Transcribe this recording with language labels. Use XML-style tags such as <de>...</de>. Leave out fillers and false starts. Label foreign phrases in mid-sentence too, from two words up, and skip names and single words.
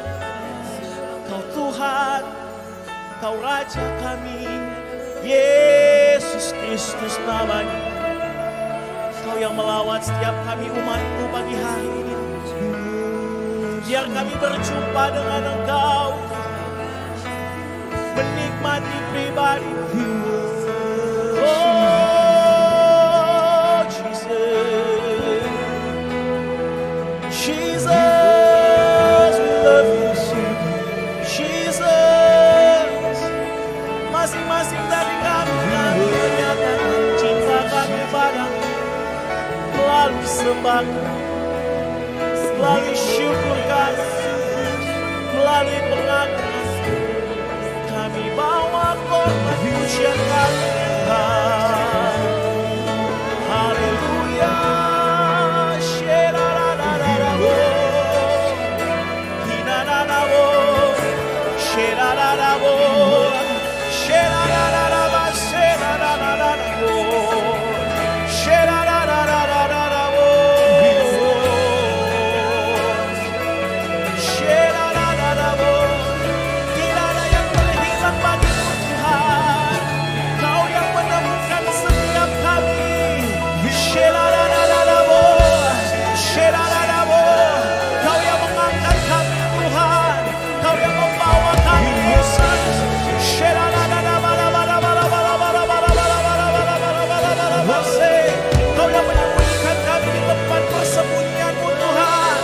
<id>Kau Tuhan, Kau Raja kami, Yesus Kristus namanya. Kau yang melawat setiap kami umat-Mu pagi hari ini. Biar kami berjumpa dengan Engkau, menikmati pribadi.</id> <en>Oh Jesus, Jesus, we love you. Jesus,</en> <id>masing-masing dari kami menyatakan cinta kami padamu melalui sembah, melalui syukur kami, melalui pengakuan. Kami bawa korban pujian kami. Haleluya. Sherarararabo. Hinanarabo. Sherararabo. Sherarararaba. Sherarararabo. Sherarararabo. Sherarararabo. Tidak ada yang terhilang bagimu Tuhan. Kau yang menemukan setiap kami. Sherarararabo. Sherararabo. Kau yang mengangkat kami Tuhan. Kau yang membawa kami Yesus. Kau yang menyembunyikan kami di tempat persembunyian-Mu Tuhan.</id>